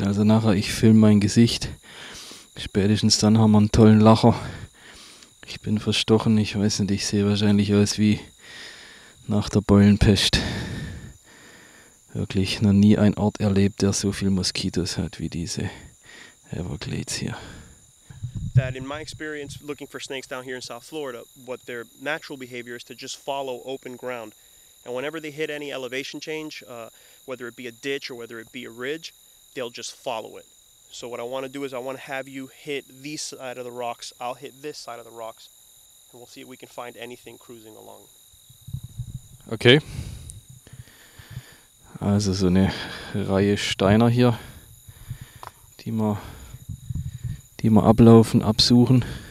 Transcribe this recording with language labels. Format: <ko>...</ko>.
<de>Also nachher, ich filme mein Gesicht. Spätestens dann haben wir einen tollen Lacher. Ich bin verstochen, ich weiß nicht, ich sehe wahrscheinlich aus wie nach der Beulenpest. Wirklich noch nie ein Ort erlebt, der so viel Moskitos hat wie diese Everglades hier.</de> <en>That in my experience looking for snakes down here in South Florida, what their natural behavior is to just follow open ground. And whenever they hit any elevation change, whether it be a ditch or whether it be a ridge, they'll just follow it. So what I want to do is I want to have you hit these side of the rocks, I'll hit this side of the rocks, and we'll see if we can find anything cruising along. Okay.</en> <de>Also so eine Reihe Steiner hier, die wir ablaufen, absuchen.</de>